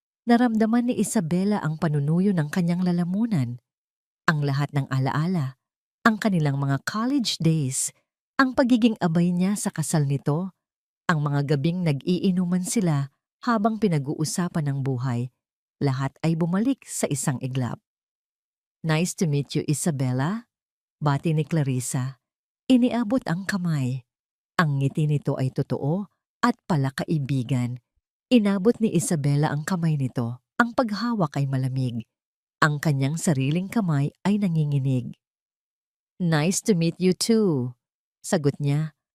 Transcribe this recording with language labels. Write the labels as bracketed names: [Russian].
[Filipino] Naramdaman ni Isabela ang panunuyo ng kanyang lalamunan, ang lahat ng alaala, ang kanilang mga college days, ang pagiging abay niya sa kasal nito, Ang mga gabing nag-iinuman sila habang pinag-uusapan ng buhay. Lahat ay bumalik sa isang iglap. [English] Nice to meet you, Isabella. [Filipino] Bati ni Clarissa. Iniabot ang kamay. Ang ngiti nito ay totoo at palakaibigan. Inabot ni Isabella ang kamay nito. Ang paghawak ay malamig. Ang kanyang sariling kamay ay nanginginig. [English] Nice to meet you too. [Filipino] Sagot niya.